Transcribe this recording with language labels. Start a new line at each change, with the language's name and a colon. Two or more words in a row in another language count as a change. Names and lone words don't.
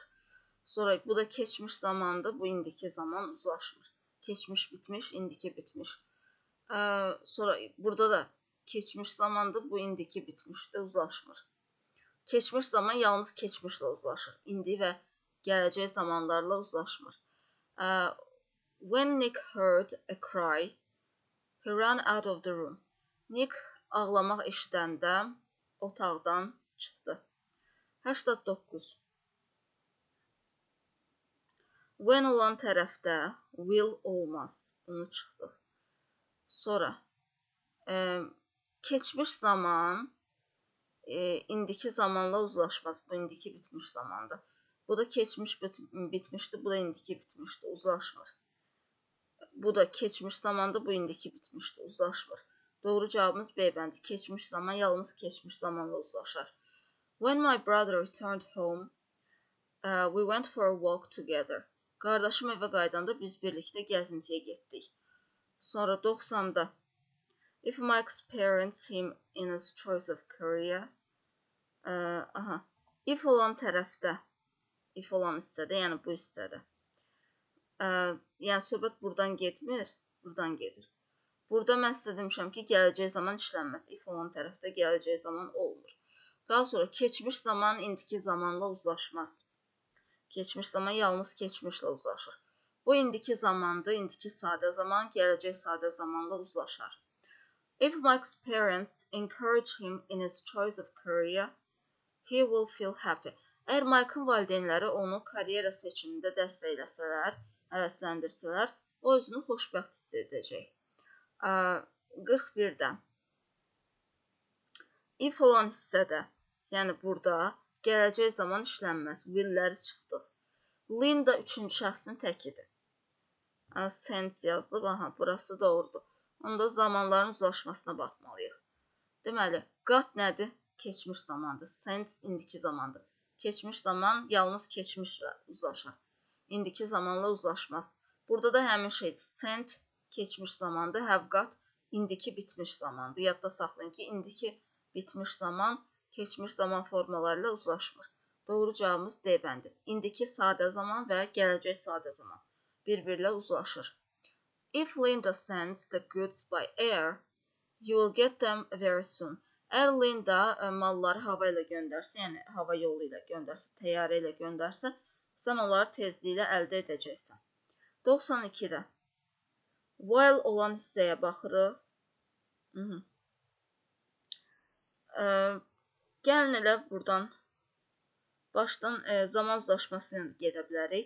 Azerbaijani: Sonra bu da keçmiş zamanda, bu indiki zaman uzlaşmır. Keçmiş bitmiş, indiki bitmiş. Sonra burada da keçmiş zamanda, bu indiki bitmişdə uzlaşmır. Keçmiş zaman yalnız keçmişlə uzlaşır. İndi və gələcək zamanlarla uzlaşmır.
English: When Nick heard a cry, he ran out of the room.
Azerbaijani: Nick ağlamaq eşidəndə otaqdan çıxdı. 89. When olan tərəfdə will olmaz. Bunu çıxdıq. Sonra keçmiş zaman indiki zamanla uzlaşmaz. Bu indiki bitmiş zamanda. Bu da keçmiş bitmişdi. Bu da indiki bitmişdi. Uzlaşmır. Bu da keçmiş zamanda. Bu indiki bitmişdi. Uzlaşmır. Doğru cavabımız B bəndi. Keçmiş zaman yalnız keçmiş zamanla uzlaşar.
English: When my brother returned home, we went for a walk together.
Azerbaijani: Qardaşım evə qaydanda biz birlikdə gəzintiyə getdik. Sonra 90-da
English: if my experienced him in his choice of career.
Azerbaijani: If olan tərəfdə, if olan hissədə, yəni bu hissədə. Yəni söhbət buradan getmir, buradan gedir. Burada mən sizə demişəm ki, gələcək zaman işlənməz. If olan tərəfdə gələcək zaman olmur. Daha sonra keçmiş zaman indiki zamanla uzlaşmaz. Keçmiş zaman yalnız keçmişlə uzlaşır. Bu indiki zamandır, indiki sadə zaman, gələcək sadə zamanla uzlaşar.
English: If my parents encourage him in his choice of career, he will feel happy.
Azerbaijani: Əgər Mike'ın valideynləri onu karyera seçimində dəstəkləsələr, həvəsləndirsələr, o özünü xoşbəxt hiss edəcək. 41-də if olan hissədə, yəni burada gələcək zaman işlənməz. Will'ləri çıxdıq. Linda 3-cü şəxsin təkidir. Sent yazılıb. Burası doğrudur. Onda zamanların uzlaşmasına baxmalıyıq. Deməli, got nədir? Keçmiş zamandır. Sent indiki zamandır. Keçmiş zaman yalnız keçmişlə uzlaşar. İndiki zamanla uzlaşmaz. Burada da həmin şeydir. Sent keçmiş zamandır.
English: Have got
Azerbaijani: indiki bitmiş zamandır. Yadda saxlayın ki, indiki bitmiş zaman keçmiş zaman formaları ilə uzlaşmır. Doğru cavabımız D bəndi. İndiki sadə zaman və gələcək sadə zaman bir-birlə uzlaşır.
English: If Linda sends the goods by air, you will get them very soon.
Azerbaijani: Əgər Linda malları hava ilə göndərsə, yəni hava yolu ilə göndərsə, təyyarə ilə göndərsə, sən onları tezliklə əldə edəcəksən. 92-də while olan hissəyə baxırıq. Gəlin elə buradan başdan zaman uzlaşmasına gedə bilərik.